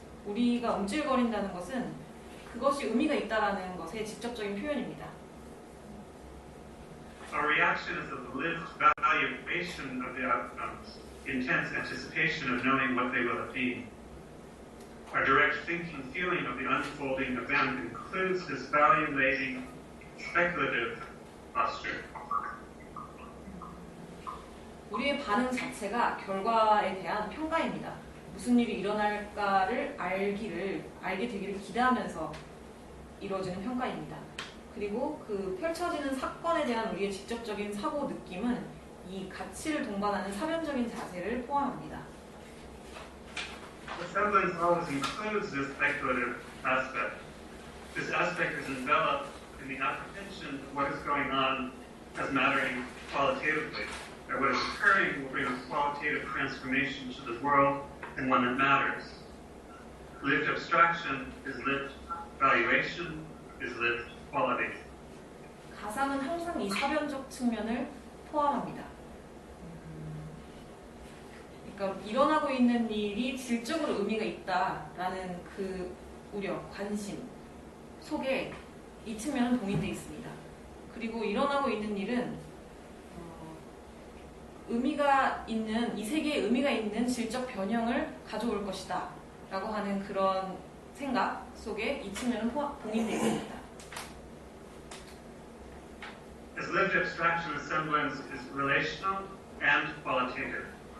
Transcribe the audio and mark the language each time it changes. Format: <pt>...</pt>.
<ko>우리가 움찔거린다는 것은 그것이 의미가 있다라는 것의 직접적인 표현입니다.</ko> <en>Our reaction is of the lived valuation of the outcomes, intense anticipation of knowing what they will have been. Our direct thinking feeling of the unfolding event includes this value-laden, speculative posture.</en> <ko>우리의 반응 자체가 결과에 대한 평가입니다. 무슨 일이 일어날까를 알게 되기를 기대하면서 이루어지는 평가입니다. 그리고 그 펼쳐지는 사건에 대한 우리의 직접적인 사고 느낌은 이 가치를 동반하는 사변적인 자세를 포함합니다.</ko> <en>The semblance always includes this speculative aspect. This aspect is enveloped in the apprehension of what is going on as mattering qualitatively, that what is occurring will bring a qualitative transformation to the world and one that matters. Lived abstraction is lived valuation, is lived quality.</en> <ko>가상은 항상 이 사변적 측면을 포함합니다. 그러니까 일어나고 있는 일이 질적으로 의미가 있다라는 그 우려, 관심 속에 이 측면은 동인되어 있습니다. 그리고 일어나고 있는 일은 의미가 있는, 이 세계에 의미가 있는 질적 변형을 가져올 것이다 라고 하는 그런 생각 속에 이 측면은 동인되어 있습니다.</ko> <en>As lived abstraction, the semblance is relational and qualitative.</en>